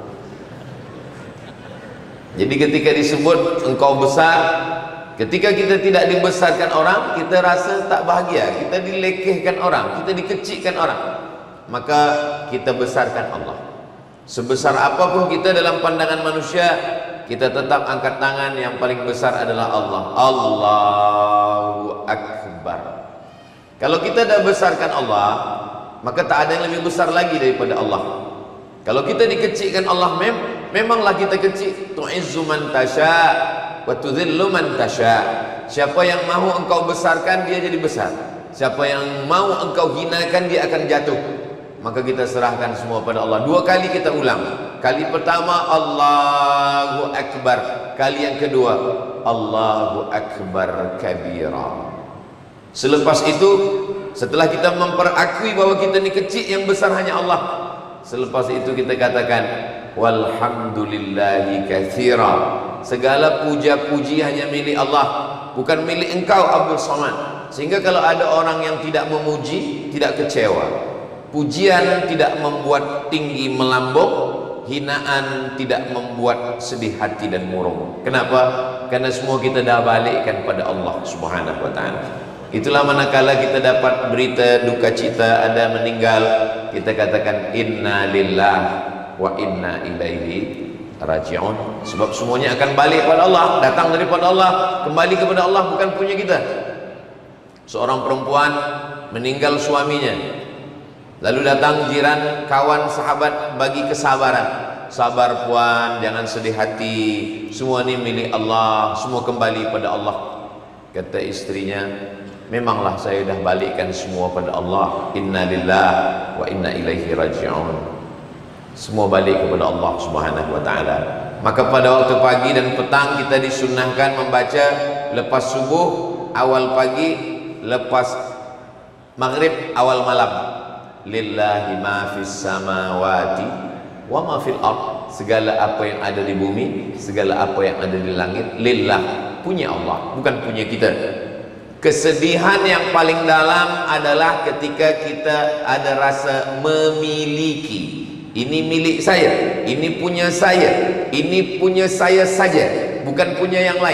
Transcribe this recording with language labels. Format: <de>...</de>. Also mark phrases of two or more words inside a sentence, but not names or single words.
<ms>Jadi ketika disebut engkau besar, ketika kita tidak dibesarkan orang, kita rasa tak bahagia, kita dilekehkan orang, kita dikecilkan orang. maka kita besarkan Allah. Sebesar apapun kita dalam pandangan manusia, kita tetap angkat tangan, yang paling besar adalah Allah.</ms> <ar>Allahu Akbar.</ar> <ms>Kalau kita dah besarkan Allah, maka tak ada yang lebih besar lagi daripada Allah. Kalau kita dikecilkan Allah, memanglah kita kecil.</ms> <ar>Tu'izzu man tasha wa tudhillu man tasha.</ar> <ms>Siapa yang mahu engkau besarkan, dia jadi besar. Siapa yang mau engkau hinakan, dia akan jatuh. Maka kita serahkan semua pada Allah. 2 kali kita ulang. Kali pertama Allahu Akbar. Kali yang kedua</ms> <ar>Allahu Akbar kabira.</ar> <ms>Selepas itu, setelah kita memperakui bahwa kita ni kecil, yang besar hanya Allah, selepas itu kita katakan</ms> <ar>walhamdulillahi katsira.</ar> <ms>Segala puja-puji hanya milik Allah, bukan milik engkau Abdul Somad. Sehingga kalau ada orang yang tidak memuji, tidak kecewa. Pujian tidak membuat tinggi melambung, hinaan tidak membuat sedih hati dan murung. Kenapa? Karena semua kita dah balikkan pada Allah</ms> <ar>Subhanahu wa ta'ala.</ar> <ms>Itulah manakala kita dapat berita duka cita ada meninggal, kita katakan</ms> <ar>inna lillah wa inna ilaihi raji'un.</ar> <ms>Sebab semuanya akan balik pada Allah, datang daripada Allah, kembali kepada Allah, bukan punya kita. Seorang perempuan meninggal suaminya, lalu datang jiran, kawan, sahabat bagi kesabaran. Sabar puan, jangan sedih hati, semua ini milik Allah, semua kembali pada Allah. Kata istrinya, memanglah saya dah balikkan semua pada Allah.</ms> <ar>Inna lillah wa inna ilaihi raji'un.</ar> <ms>Semua balik kepada Allah Subhanahu wa ta'ala. Maka pada waktu pagi dan petang kita disunnahkan membaca lepas subuh, awal pagi, lepas maghrib, awal malam.</ms> <ar>Lillahi ma fis samawati wa ma fil ard.</ar> <ms>Segala apa yang ada di bumi, segala apa yang ada di langit, lillah, punya Allah, bukan punya kita. Kesedihan yang paling dalam adalah ketika kita ada rasa memiliki. Ini milik saya, ini punya saya, ini punya saya saja, bukan punya yang lain.</ms>